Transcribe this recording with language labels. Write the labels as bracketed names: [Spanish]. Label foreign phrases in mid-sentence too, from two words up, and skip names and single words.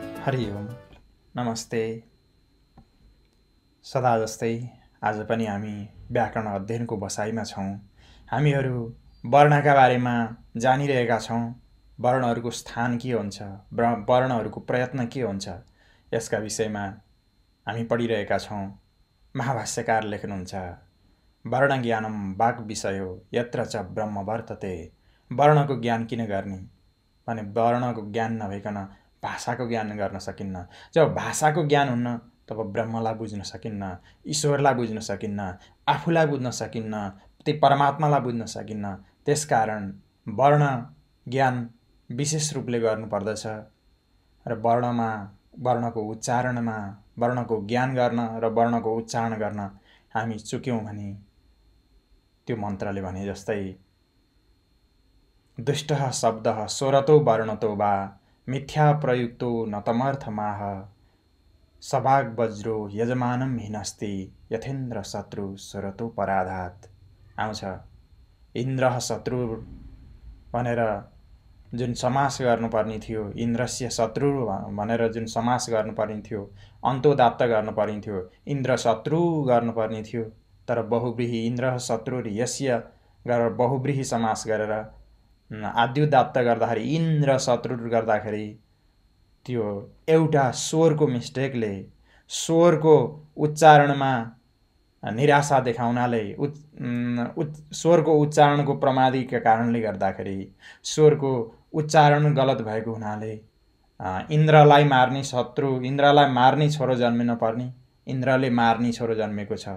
[Nepali] हरि ओम नमस्ते। सदा जस्तै आज पनि हामी व्याकरण अध्ययनको बसाइमा छौँ। हामीहरू वर्णका बारेमा जानिरहेका छौँ। वर्णहरूको स्थान के हुन्छ, वर्णहरूको प्रयत्न के हुन्छ, यसका विषयमा हामी पढिरहेका छौँ। महाभाष्यकार लेख्नुहुन्छ, [Sanskrit] वर्ण ज्ञानम वाक् विषयो यत्र च ब्रह्म वर्तते। [Nepali] वर्णको ज्ञान किन गर्ने भने वर्णको ज्ञान नभइकन भाषाको ज्ञान गर्न सकिन्न। जब भाषाको ज्ञान हुन्न तब ब्रह्मलाई बुझ्न सकिन्न, ईश्वरलाई बुझ्न सकिन्न, आफूलाई बुझ्न सकिन्न, त्यो परमात्मालाई बुझ्न सकिन्न। त्यसकारण वर्ण ज्ञान विशेष रूपले गर्नुपर्दछ र वर्णको उच्चारणमा वर्णको ज्ञान गर्न र वर्णको उच्चारण गर्न हामी चुक्यौँ भने त्यो मन्त्रले भने जस्तै [Sanskrit] दुष्टः शब्दः स्वरतो वर्णतो वा मिथ्या प्रयुक्तो नतमर्थमाह सभाग वज्रो यजमानम हिनस्ति यथेन्द्र शत्रु स्वरतो पराधात। [Nepali] आउँछ इन्द्र शत्रु भनेर जुन समास गर्नुपर्ने थियो, [Sanskrit] इन्द्रस्य शत्रु [Nepali] भनेर जुन समास गर्नुपर्ने थियो, अन्तोदात्त गर्नुपर्ने थियो, इन्द्र शत्रु गर्नुपर्ने थियो। तर बहुव्रीहि [Sanskrit] इन्द्र शत्रु यस्य [Nepali] गरेर बहुव्रीहि समास गरेर आद्युदात्त गर्दाखेरि इन्द्र शत्रु गर्दाखेरि त्यो एउटा स्वरको मिस्टेकले, स्वरको उच्चारणमा निराशा देखाउनाले, स्वरको उच्चारणको प्रमादीका कारणले गर्दाखेरि, स्वरको उच्चारण गलत भएको हुनाले इन्द्रलाई मार्ने शत्रु, इन्द्रलाई मार्ने छोरो जन्मिन पर्ने इन्द्रले मार्ने छोरो जन्मेको छ।